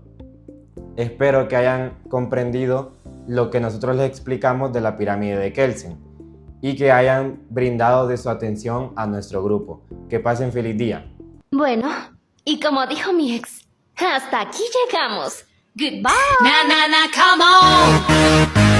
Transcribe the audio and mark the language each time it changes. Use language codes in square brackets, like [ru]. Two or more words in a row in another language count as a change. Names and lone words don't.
[es] Espero que hayan comprendido lo que nosotros les explicamos de la pirámide de Kelsen y que hayan brindado de su atención a nuestro grupo. Que pasen feliz día. Bueno, y como dijo mi ex, hasta aquí llegamos. [en] Goodbye. Na na na, come on.